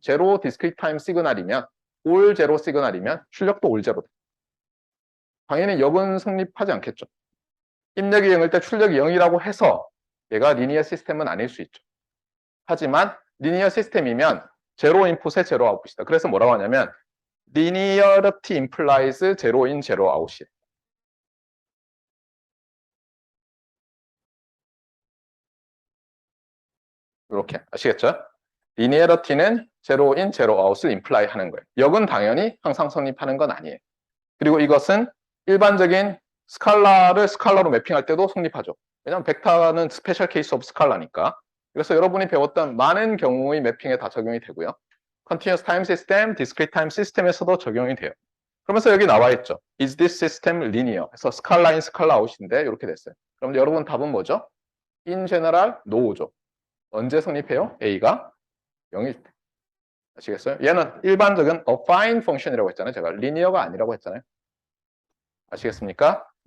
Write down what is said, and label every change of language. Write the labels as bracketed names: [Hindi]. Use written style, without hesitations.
[Korean] 제로 디스크리트 타임 시그널이면, 올 제로 시그널이면 출력도 올 제로. 당연히 역은 성립하지 않겠죠. 입력이 0일 때 출력이 0이라고 해서 얘가 리니어 시스템은 아닐 수 있죠. 하지만 리니어 시스템이면 제로 인풋에 제로 아웃풋이다. [English] 그래서 뭐라고 하냐면 linearity implies zero in, zero out이. [Korean] 이렇게 아시겠죠? [English] linearity는 zero in, zero out을 imply [Korean] 하는 거예요. 역은 당연히 항상 성립하는 건 아니에요. 그리고 이것은 일반적인 스칼라를 스칼라로 매핑할 때도 성립하죠. 왜냐하면 벡터는 스페셜 케이스 오브 스칼라니까. 그래서 여러분이 배웠던 많은 경우의 매핑에 다 적용이 되고요. Continuous Time System, Discrete Time System에서도 적용이 돼요. 그러면서 여기 나와 있죠. [English] Is this system linear? [Korean] 그래서 스칼라 인, 스칼라 아웃인데 이렇게 됐어요. 그럼 여러분 답은 뭐죠? [English] In general, no [Korean] 죠. 언제 성립해요? A가 0일 때. 아시겠어요? 얘는 일반적인 affine function이라고 했잖아요. 제가 linear가 아니라고 했잖아요. 아시겠습니까?